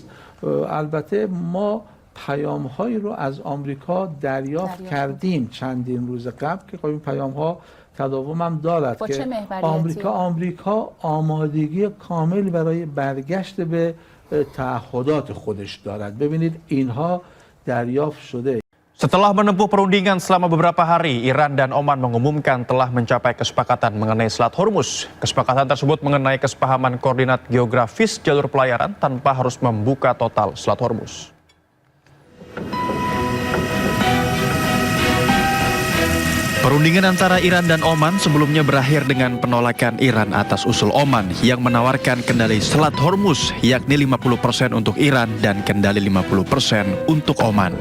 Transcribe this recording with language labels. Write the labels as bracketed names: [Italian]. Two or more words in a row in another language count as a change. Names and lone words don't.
[Persian] البته ما پیام‌هایی رو از آمریکا دریافت کردیم چندین روز قبل که خب این پیام‌ها تداوم هم دارد که آمریکا آمادگی کامل برای برگشت به تعهدات خودش دارد. ببینید اینها دریافت شده. [Indonesian] Setelah menempuh perundingan selama beberapa hari, Iran dan Oman mengumumkan telah mencapai kesepakatan mengenai Selat Hormuz. Kesepakatan tersebut mengenai kesepahaman koordinat geografis jalur pelayaran tanpa harus membuka total Selat Hormuz. Perundingan antara Iran dan Oman sebelumnya berakhir dengan penolakan Iran atas usul Oman yang menawarkan kendali Selat Hormuz, yakni 50% untuk Iran dan kendali 50% untuk Oman.